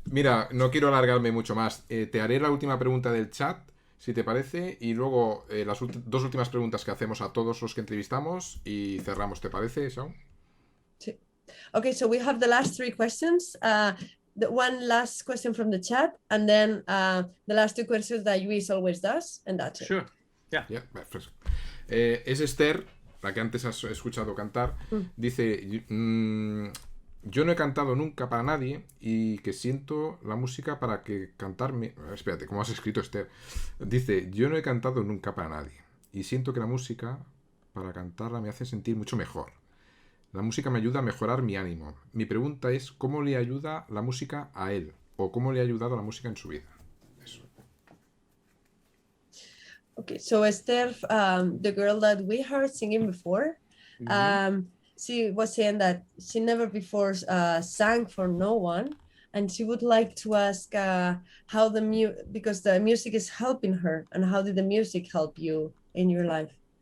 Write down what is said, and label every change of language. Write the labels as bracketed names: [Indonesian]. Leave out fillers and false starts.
[Spanish] Mira, no quiero alargarme mucho más. Te haré la última pregunta del chat, si te parece, y luego las dos últimas preguntas que hacemos a todos los que entrevistamos y cerramos, ¿te parece, Shawn? Sí. [English] Okay, so we have the last three questions. The one last question from the chat, and then the last two questions that Luis always does, and that's it. Sure. Yeah. [Spanish] Yeah, fresco. Es Esther, la que antes has escuchado cantar, dice, yo no he cantado nunca para nadie y que siento la música para que cantarme... Espérate, ¿cómo has escrito, Esther? Dice, yo no he cantado nunca para nadie y siento que la música para cantarla me hace sentir mucho mejor. La música me ayuda a mejorar mi ánimo. Mi pregunta es, ¿cómo le ayuda la música a él? ¿O cómo le ha ayudado la música en su vida? Eso. [English] Okay, so Esther, the girl that we heard singing before, she was saying that she never before sang for no one, and she would like to ask how because the music is helping her, and how did the music help you in your life?